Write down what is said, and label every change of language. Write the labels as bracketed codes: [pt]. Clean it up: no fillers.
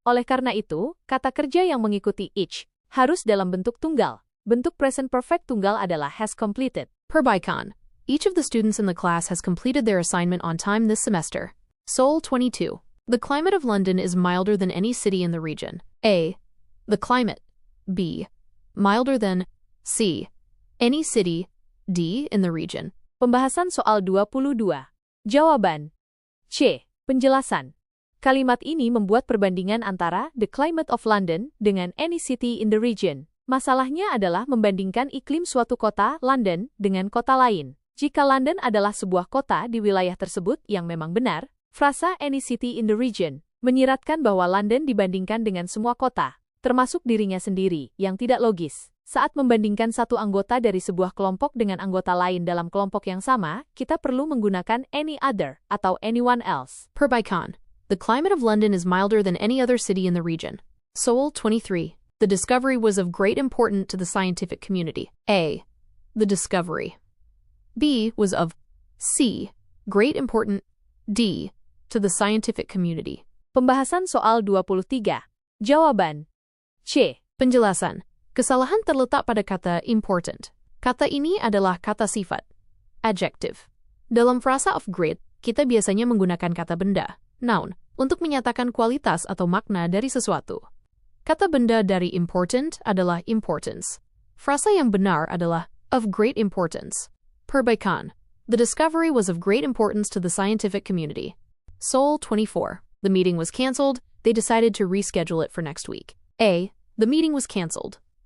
[id] Oleh karena itu, kata kerja yang mengikuti each harus dalam bentuk tunggal. Bentuk present perfect tunggal adalah has completed. Perbaikan. [en] Each of the students in the class has completed their assignment on time this semester. [id] Soul 22. [en] The climate of London is milder than any city in the region. A. The climate. B. Milder than. C. Any city. D. In the region. [id] Pembahasan soal 22. Jawaban. C. Penjelasan. Kalimat ini membuat perbandingan antara [en] the climate of London [id] dengan [en] any city in the region. [id] Masalahnya adalah membandingkan iklim suatu kota, London, dengan kota lain. Jika London adalah sebuah kota di wilayah tersebut yang memang benar, frasa [en] any city in the region [id] menyiratkan bahwa London dibandingkan dengan semua kota, termasuk dirinya sendiri, yang tidak logis. Saat membandingkan satu anggota dari sebuah kelompok dengan anggota lain dalam kelompok yang sama, kita perlu menggunakan any other atau anyone else. Perbaikan. [en] The climate of London is milder than any other city in the region. [id] Seoul 23. [en] The discovery was of great importance to the scientific community. A. The discovery. B. Was of C. Great important. D. To the scientific community. [id] Pembahasan soal 23. Jawaban. C. Penjelasan. Kesalahan terletak pada kata important. Kata ini adalah kata sifat. Adjective. Dalam frasa of great, kita biasanya menggunakan kata benda, noun, untuk menyatakan kualitas atau makna dari sesuatu. Kata benda dari important adalah importance. Frasa yang benar adalah of great importance. Perbaikan. [en] The discovery was of great importance to the scientific community. [id] Seoul 24. [en] The meeting was cancelled. They decided to reschedule it for next week. A. The meeting was cancelled.